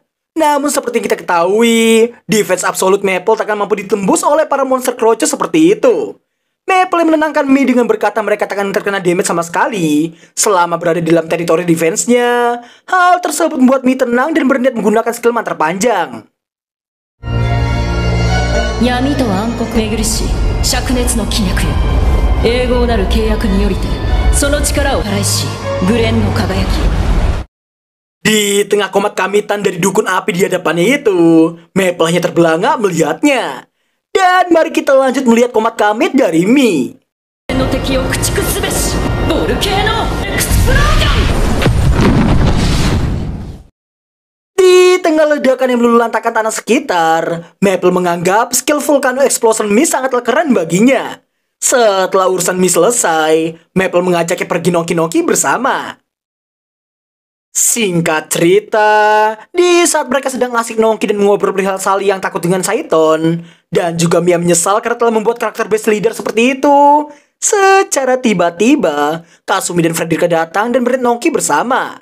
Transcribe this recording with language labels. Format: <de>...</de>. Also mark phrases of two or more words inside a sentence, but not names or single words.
<id>Namun seperti yang kita ketahui, defense absolute Maple takkan mampu ditembus oleh para monster kroco seperti itu. Maple menenangkan Mii dengan berkata mereka takkan terkena damage sama sekali selama berada di dalam teritori defense-nya. Hal tersebut membuat Mii tenang dan berniat menggunakan skill mantra panjang.</id> <ja>闇と暗黒巡りし灼熱の気脈よ永劫なる契約によりてその力を払いしグレンの輝き</ja> <id>Di tengah komat kamitan dari dukun api di hadapannya itu, Maple hanya terbelanga melihatnya. Dan mari kita lanjut melihat komat kamit dari Mii.</id> <ja>の敵を駆逐すべしボルケーノエクスプロージョン</ja> <id>Di tengah ledakan yang meluluhlantakkan tanah sekitar, Maple menganggap skill Volcano Explosion Mii sangatlah keren baginya. Setelah urusan Mii selesai, Maple mengajaknya pergi nongki-nongki bersama. Singkat cerita, di saat mereka sedang asik nongki dan mengobrol perihal Sally yang takut dengan Saiton, dan juga Mia menyesal karena telah membuat karakter</id> <en>best leader</en> <id>seperti itu, secara tiba-tiba, Kasumi dan Frederica datang dan berhenti nongki bersama.</id>